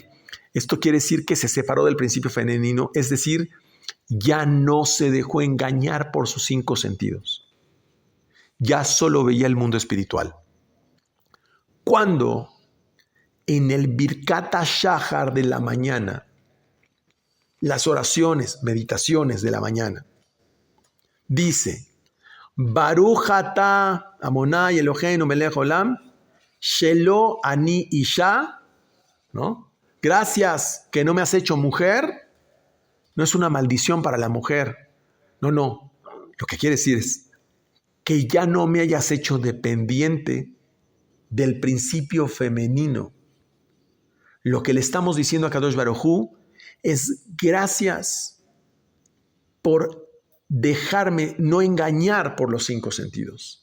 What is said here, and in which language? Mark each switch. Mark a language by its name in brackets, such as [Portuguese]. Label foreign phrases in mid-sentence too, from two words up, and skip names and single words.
[Spanish] Esto quiere decir que se separó del principio femenino, es decir, ya no se dejó engañar por sus 5 sentidos. Ya solo veía el mundo espiritual. Cuando en el [Hebrew] ברכת השחר [Spanish] de la mañana, las oraciones, meditaciones de la mañana, dice, [Hebrew] ברוך אתה אדוני אלוהינו מלך עולם, שלא אני אשה, [Spanish] ¿no? Gracias que no me has hecho mujer. No es una maldición para la mujer. No. Lo que quiere decir es que ya no me hayas hecho dependiente del principio femenino. Lo que le estamos diciendo a [Hebrew] קדוש ברוך הוא [Spanish] es gracias por dejarme no engañar por los 5 sentidos.